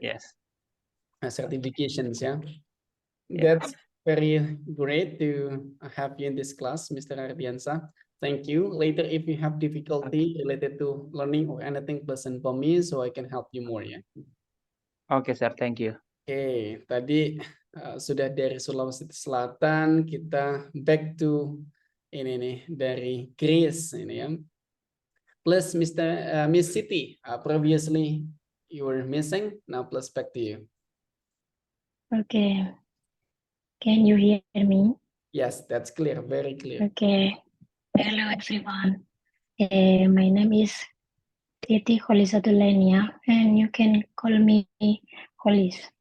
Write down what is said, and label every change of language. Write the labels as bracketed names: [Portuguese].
[English] Yes. Certifications, yeah. That's very great to have you in this class, Mr. Ardiansyah. Thank you. Later, if you have difficulty related to learning or anything, please inform me so I can help you more, ya. Oke, sir. Thank you. [Indonesian] Oke, tadi sudah dari Sulawesi Selatan, kita [English] back to [Indonesian] ini nih dari Greece ini ya. [English] Plus Miss Siti, previously you were missing, now plus back to you. Okay. Can you hear me? Yes, that's clear, very clear. Okay. Hello everyone. My name is Siti Kholisatul Ainia, and you can call me Kholis.